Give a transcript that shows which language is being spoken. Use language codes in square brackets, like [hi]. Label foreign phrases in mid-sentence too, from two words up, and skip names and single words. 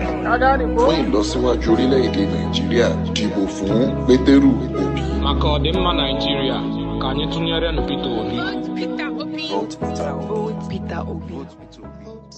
[yo] Fún ìlọsíwájú orílẹ̀-èdè Nàìjíríà, dìbò fún Pétérù Obi. [ig] Maka ọdịmma Nàìjíríà, ka anyị tụnyere Peter Obi. [en] Vote Peter Obi.